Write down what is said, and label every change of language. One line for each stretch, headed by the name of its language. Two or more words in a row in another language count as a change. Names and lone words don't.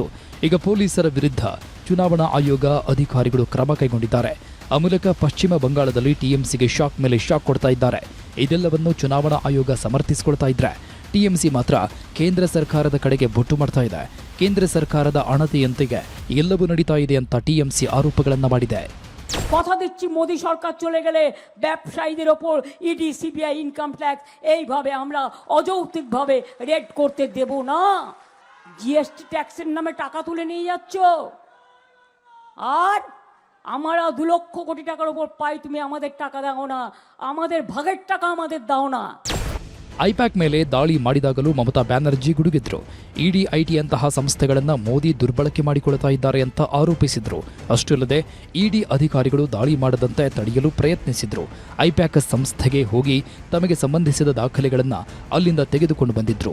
Kannada: ಈಗ ಪೊಲೀಸರ ವಿರುದ್ಧ ಚುನಾವಣಾ ಆಯೋಗ ಅಧಿಕಾರಿಗಳು ಕ್ರಮ ಕೈಗೊಂಡಿದ್ದಾರೆ. ಆ ಮೂಲಕ ಪಶ್ಚಿಮ ಬಂಗಾಳದಲ್ಲಿ ಟಿಎಂಸಿಗೆ ಶಾಕ್ ಮೇಲೆ ಶಾಕ್ ಕೊಡ್ತಾ ಇದ್ದಾರೆ. ಇದೆಲ್ಲವನ್ನು ಚುನಾವಣಾ ಆಯೋಗ ಸಮರ್ಥಿಸಿಕೊಳ್ತಾ ಇದ್ರೆ ಟಿಎಂಸಿ ಮಾತ್ರ ಕೇಂದ್ರ ಸರ್ಕಾರದ ಕಡೆಗೆ ಬೊಟ್ಟು ಮಾಡ್ತಾ ಇದೆ. ಕೇಂದ್ರ ಸರ್ಕಾರದ ಅಣತಿಯಂತೆಗೆ ಎಲ್ಲವೂ ನಡೀತಾ ಇದೆ ಅಂತ ಟಿಎಂಸಿ ಆರೋಪಗಳನ್ನು ಮಾಡಿದೆ.
Bangla: কথা দিচ্ছি, মোদি সরকার চলে গেলে ব্যবসায়ীদের ওপর ইডি, সিবিআই,
English: income tax
Bangla: এইভাবে আমরা অযৌক্তিকভাবে রেড করতে দেব না। জিএসটি ট্যাক্সের নামে টাকা তুলে নিয়ে যাচ্ছ, আর আমরা 2 লক্ষ কোটি টাকার উপর পাই, তুমি আমাদের টাকা দাও না, আমাদের ভাগের টাকা আমাদের দাও না।
Kannada: ಐಪ್ಯಾಕ್ ಮೇಲೆ ದಾಳಿ ಮಾಡಿದಾಗಲೂ ಮಮತಾ ಬ್ಯಾನರ್ಜಿ ಗುಡುಗಿದ್ರು. ಇಡಿ ಐಟಿಯಂತಹ ಸಂಸ್ಥೆಗಳನ್ನು ಮೋದಿ ದುರ್ಬಳಕೆ ಮಾಡಿಕೊಳ್ತಾ ಇದ್ದಾರೆ ಅಂತ ಆರೋಪಿಸಿದ್ರು. ಅಷ್ಟಲ್ಲದೆ ಇಡಿ ಅಧಿಕಾರಿಗಳು ದಾಳಿ ಮಾಡದಂತೆ ತಡೆಯಲು ಪ್ರಯತ್ನಿಸಿದ್ರು. ಐಪ್ಯಾಕ್ ಸಂಸ್ಥೆಗೆ ಹೋಗಿ ತಮಗೆ ಸಂಬಂಧಿಸಿದ ದಾಖಲೆಗಳನ್ನು ಅಲ್ಲಿಂದ ತೆಗೆದುಕೊಂಡು ಬಂದಿದ್ರು.